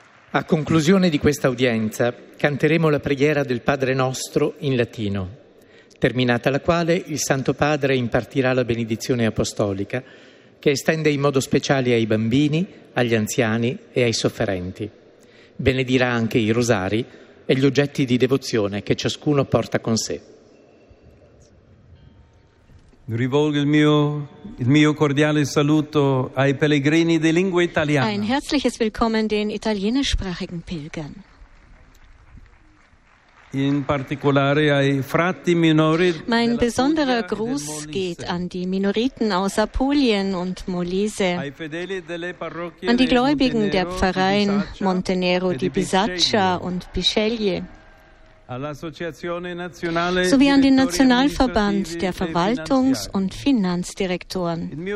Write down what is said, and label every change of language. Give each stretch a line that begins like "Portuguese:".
Italian: A conclusione di questa udienza canteremo la preghiera del Padre Nostro in latino, terminata la quale il Santo Padre impartirà la benedizione apostolica che estende in modo speciale ai bambini, agli anziani e ai sofferenti. Benedirà anche i rosari e gli oggetti di devozione che ciascuno porta con sé. Rivolgo il mio cordiale saluto ai pellegrini di lingua italiana.
German: Ein herzliches Willkommen den italienischsprachigen Pilgern.
Italian: In particolare ai frati minori.
German: Mein besonderer Gruß geht an die Minoriten aus Apulien und Molise, an die Gläubigen der Pfarreien Montenero di Bisaccia und Bisceglie, sowie an den Nationalverband der Verwaltungs- und Finanzdirektoren.